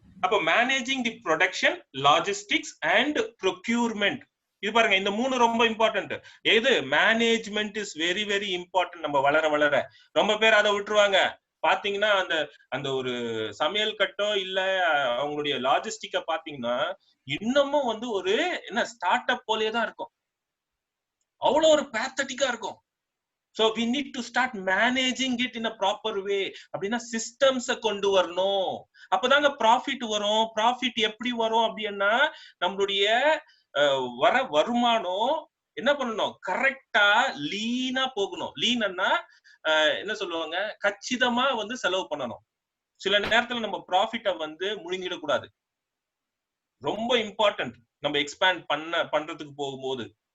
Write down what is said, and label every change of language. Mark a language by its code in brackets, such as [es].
[ta] அப்ப managing the production, logistics and procurement, இது பாருங்க இந்த மூணு ரொம்ப இம்பார்ட்டன்ட். எது? [en] Management is very very important. [ta] நம்ம வளர வளர ரொம்ப பேர் அதை விட்டுருவாங்க. பாத்தீங்கன்னா அந்த அந்த ஒரு சமையல் கட்டோ இல்ல அவங்களுடைய லாஜிஸ்டிக்க பாத்தீங்கன்னா இன்னமும் வந்து ஒரு என்ன ஸ்டார்ட் அப் போலயே தான் இருக்கும். அவ்வளவு ஒரு பேத்தட்டிக்கா இருக்கும். [en] So we need to start managing it in a proper way. [ta] அப்படின்னா சிஸ்டம்ஸ கொண்டு வரணும். அப்பதாங்க ப்ராஃபிட் வரும். ப்ராஃபிட் எப்படி வரும் அப்படின்னா நம்மளுடைய வர வருமானம் என்ன பண்ணணும், கரெக்டா லீனா போகணும். லீனா என்ன சொல்லுவாங்க, கச்சிதமா வந்து செலவு பண்ணணும். சில நேரத்துல நம்ம ப்ராஃபிட்ட வந்து முழுங்கிடக்கூடாது. ரொம்ப இம்பார்ட்டன்ட் நம்ம எக்ஸ்பேண்ட் பண்றதுக்கு போகும்போது.